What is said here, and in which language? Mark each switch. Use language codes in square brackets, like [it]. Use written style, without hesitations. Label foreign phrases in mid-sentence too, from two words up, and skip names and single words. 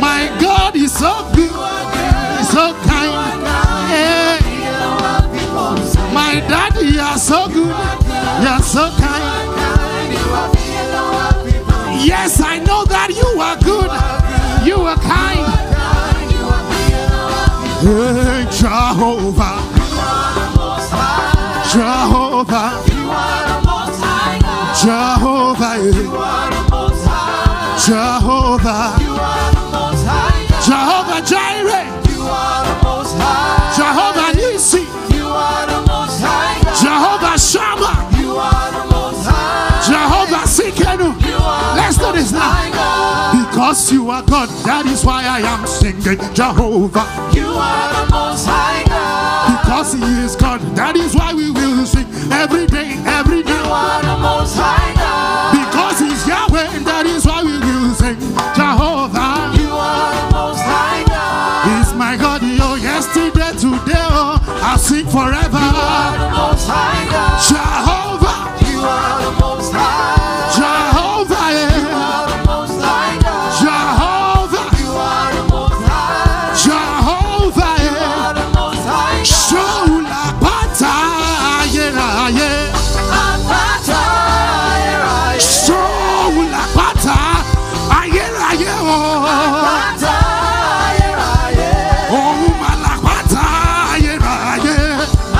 [en] My God is so good. He's so kind. Yeah. Bigger than what people say. My daddy, you're so good. You're so kind. Yes, I know that you are good. You are kind. Hey, Jehovah. Jehovah. Jehovah. Jehovah. Jehovah Jireh. Jehovah Nissi. Jehovah Shammah. Jehovah Sikenu. Let's do this now. Because you are God, that is why I am singing Jehovah. You are the most high God. Because he is God, that is why we will sing every day, every day. You are the most high God. Because he's Yahweh, and that is why we will sing Jehovah. You are the most high God. He's my God, oh, yesterday, today, oh, I'll sing forever. You are the most high God. Jehovah. You are the most high. Jehovah, You yeah. are the most high God. Jehovah. You are the most high. Jehovah, You yeah. are the most high God. [yo] Shola Bata, yeah, yeah. Apata, yeah. Shola Bata, yeah, yeah, oh. Apata, yeah. Oh, Malapata, yeah, yeah.